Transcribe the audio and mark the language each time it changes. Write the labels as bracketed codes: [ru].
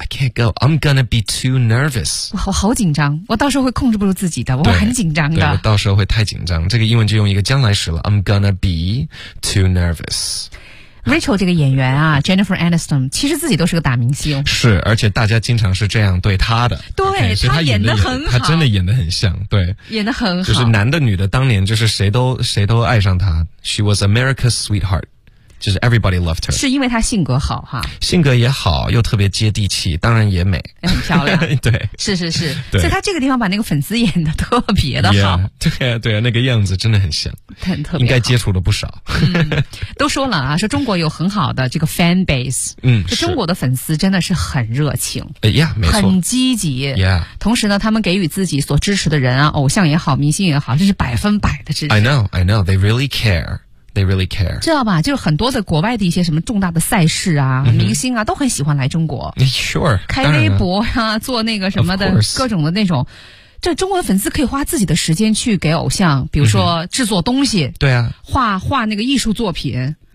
[en] I can't go， I'm gonna be too nervous。 [zh] 我好紧张，我到时候会控制不住自己的，我很紧张的。对，我到时候会太紧张。这个英文就用一个将来时了 ， [en] I'm gonna be too nervous。 [zh] Rachel 这个演员啊 ，Jennifer Aniston， 其实自己都是个大明星。是，而且大家经常是这样对她的。对， [en] okay, [zh] 她演得很好，她真的演得很像，对，演得很好。就是男的女的，当年就是谁都爱上她。 [en] She was America's sweetheart， 就是 everybody loved her。 [zh] 是因为她性格好哈？性格也好，又特别接地气，当然也美，很漂亮。对，是是是。对，所以她这个地方把那个粉丝演得特别的好。对啊，对啊，那个样子真的很像。应该接触了不少、都说了啊说中国有很好的这个 fan base 中国的粉丝真的是很热情、没错很积极、同时呢他们给予自己所支持的人啊偶像也好明星也好这是百分百的支持 [en] I know they really care they really care [zh] 知道吧就是很多的国外的一些什么重大的赛事啊、明星啊都很喜欢来中国 [en] sure [zh] 开微博啊做那个什么的各种的那种这中国的粉丝可以花自己的时间去给偶像比如说制作东西、对啊画那个艺术作品